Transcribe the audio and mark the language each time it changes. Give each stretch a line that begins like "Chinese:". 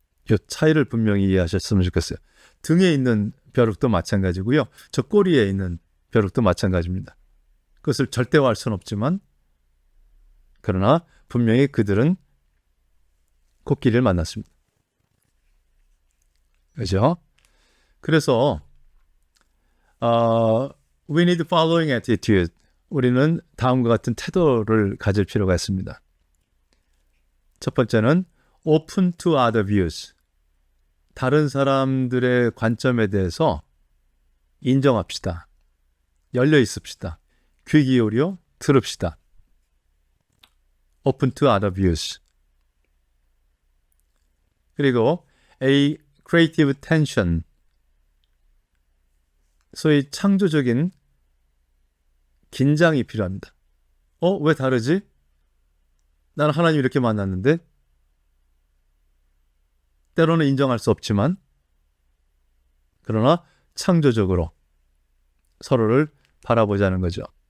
Korean: 이 차이를 분명히 이해하셨으면 좋겠어요. 등에 있는 벼룩도 마찬가지고요. 저 꼬리에 있는 벼룩도 마찬가지입니다. 그것을 절대화할 수는 없지만 그러나 분명히 그들은 코끼리를 만났습니다. 그죠? 그래서
English: we need following attitude.
Korean: 우리는 다음과 같은 태도를 가질 필요가 있습니다. 첫 번째는
English: open to other views.
Korean: 다른 사람들의 관점에 대해서 인정합시다. 열려 있읍시다. 귀 기울여 들읍시다.
English: open to other views.
Korean: 그리고
English: a creative tension.
Korean: 소위 창조적인 긴장이 필요합니다. 왜 다르지? 나는 하나님 이렇게 만났는데 때로는 인정할 수 없지만 그러나 창조적으로 서로를 바라보자는 거죠.